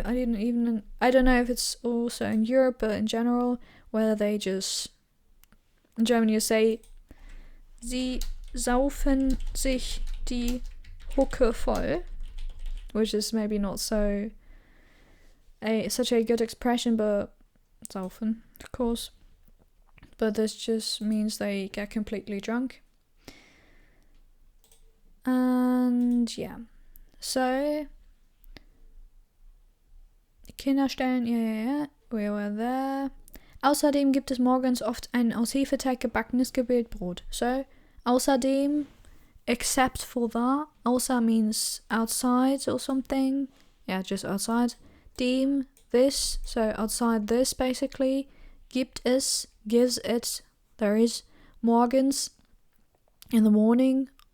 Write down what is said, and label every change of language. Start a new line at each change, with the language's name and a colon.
English: I don't know if it's also in Europe, but in general, where they just, in Germany you say,
German: sie saufen sich die Hucke voll,
English: which is maybe not so such a good expression, but saufen, of course. But this just means they get completely drunk. And so Kinderstellen, we were there.
German: Außerdem gibt es morgens oft ein aus Hefeteig gebackenes Gebetbrot.
English: So, außerdem, except for that. Außer means outside or something. Yeah, just outside. Dem, this, so outside this basically.
German: Gibt es,
English: gives it, there is. Morgens, in the morning.